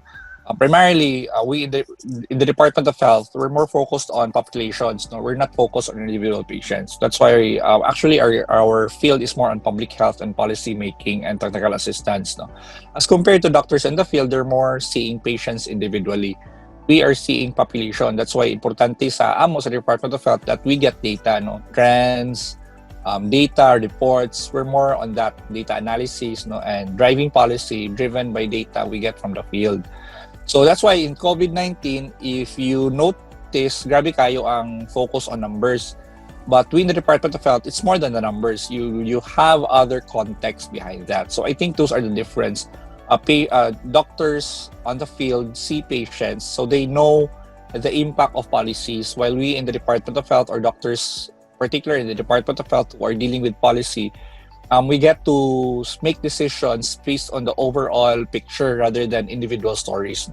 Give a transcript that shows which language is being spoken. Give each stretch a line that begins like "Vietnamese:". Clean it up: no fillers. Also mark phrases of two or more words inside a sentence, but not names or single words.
English: Primarily, we in the Department of Health, we're more focused on populations. No, we're not focused on individual patients. That's why actually our field is more on public health and policy making and technical assistance. No, as compared to doctors in the field, they're more seeing patients individually. We are seeing population. That's why
Cebuano: importante sa amo
English: sa Department of Health that we get data, no, trends, data reports. We're more on that data analysis, no, and driving policy driven by data we get from the field. So that's why in COVID-19, if you notice,
Cebuano: grabe kayo ang
English: focus on numbers. But we in the Department of Health, it's more than the numbers. You have other context behind that. So I think those are the difference. Doctors on the field see patients, so they know the impact of policies, while we in the Department of Health, or doctors, particularly in the Department of Health, who are dealing with policy, we get to make decisions based on the overall picture rather than individual stories.